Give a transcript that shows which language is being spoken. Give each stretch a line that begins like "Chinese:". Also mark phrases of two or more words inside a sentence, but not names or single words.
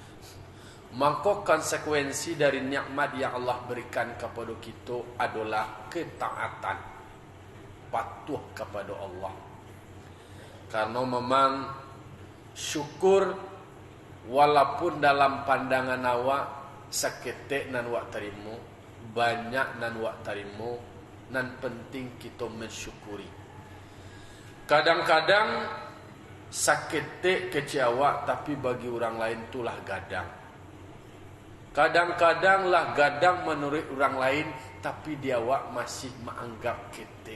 Indonesian: Maka konsekuensi dari nikmat yang Allah berikan kepada kita adalah ketaatan, patuh kepada Allah.
Minangkabau: Karena memang syukur walaupun dalam pandangan awak seketik nan wak terima, banyak nan wak terima, nan penting kita mensyukuri. Kadang-kadang seketik kecil awak tapi bagi orang lain itulah gadang. Kadang-kadang lah gadang menurut orang lain tapi dia awak masih menganggap ketik.